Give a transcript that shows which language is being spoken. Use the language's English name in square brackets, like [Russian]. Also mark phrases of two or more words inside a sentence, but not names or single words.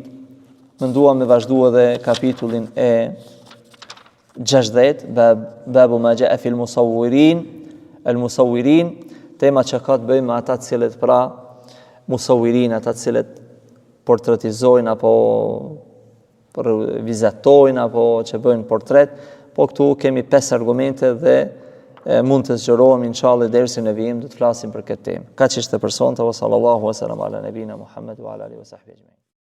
[Albanian] Menduam me vazhdu edhe kapitullin e 60, [Arabic] باب ما جاء في المصورين, [Albanian] tema që ka të bëjë me ata të cilët pra musawwirin, ata të cilët portretizojnë apo vizatojnë apo që bëjnë portret. Po këtu kemi 5 argumente dhe mund të zgjerohemi inshallah dersin e vijim do të flasim për këtë temë. Kaq ishte për sonte, [Arabic] صلى الله عليه وسلم على نبينا محمد وعلى آله وصحبه أجمعين.